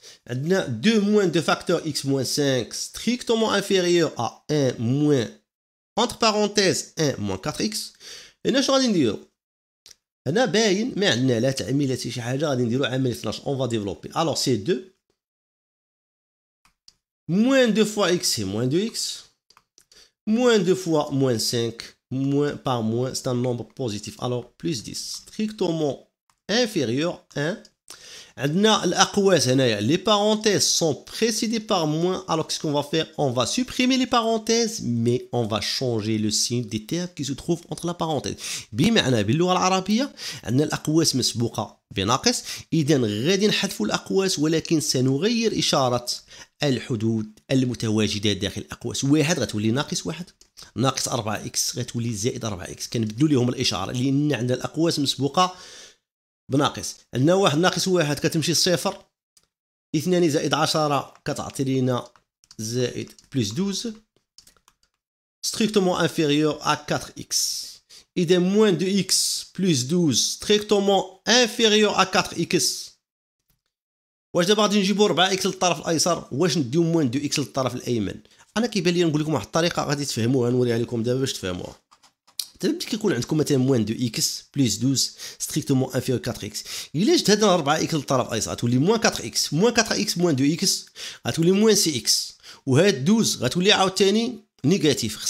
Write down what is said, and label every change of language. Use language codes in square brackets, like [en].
[ar] عندنا [fr] 2 moins 2 facteur x moins 5 strictement inférieur à 1 moins entre parenthèses 1 moins 4x. [ar] هنا شنو غادي نديرو؟ هنا باين ما عندنا لا تعميل لا شي حاجه، غادي نديرو عمليه 12 اون فا ديفلوبي. [fr] الوغ سي 2 moins 2 fois x c'est moins 2x moins 2 fois moins 5 moins par moins c'est un nombre positif, alors plus 10 strictement inférieur 1. [ar] عندنا الأقواس هنايا [fr] les parenthèses sont précédées par moins, alors qu'est-ce qu'on va faire? On va supprimer les parenthèses mais on va changer le signe des termes qui se trouvent entre la parenthèse. [ar] بمعنى باللغة العربية عندنا الأقواس مسبوقة بناقص، إذا غادي نحذفوا الأقواس ولكن سنغير إشارة الحدود المتواجدة داخل الأقواس. واحد غتولي ناقص واحد، ناقص 4x غتولي زائد 4x، كنبدلوا لهم الإشارة لأن عندنا الأقواس مسبوقة بناقص. عندنا واحد ناقص واحد كتمشي صفر، 2 زائد 10 كتعطي لينا زائد بلس 12 [fr] strictement inférieur à 4x. [ar] إذا [fr] moins de x plus 12 strictement inférieur à 4x. [ar] واش دابا غادي نجيبو 4x للطرف الأيسر؟ واش نديو [fr] moins de x [ar] للطرف الأيمن؟ أنا كيبان لي نقول لكم واحد الطريقة غادي تفهموها، نوريها لكم دابا باش تفهموها. دابا كيكون عندكم مثلا موان دو اكس بلس 12 ستريكتومون انفيريور 4 اكس، الا جبت هذا 4 اكس للطرف الايسر غتولي موان 4 اكس، موان 4 اكس موان 2 اكس غتولي موان سي اكس، وهاد 12 غتولي عاوتاني نيجاتيف.